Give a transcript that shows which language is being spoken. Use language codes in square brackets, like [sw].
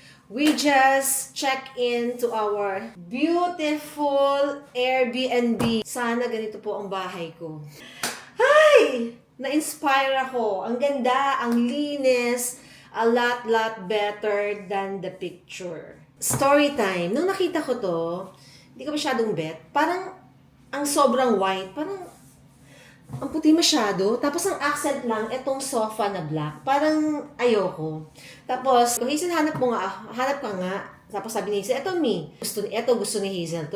[en] We just checked in to our beautiful Airbnb. [tl] Sana ganito po ang bahay ko. Ay! Na-inspire ako. Ang ganda, ang linis. [en] A lot better than the picture. Story time. [tl] Nung nakita ko to, hindi ko masyadong bet. Parang ang sobrang white. Parang ang puti masyado. Tapos ang accent lang, etong sofa na black. Parang ayoko. Tapos, kung Hazel, hanap ka nga. Tapos sabi ni Hazel, gusto ni Hazel to.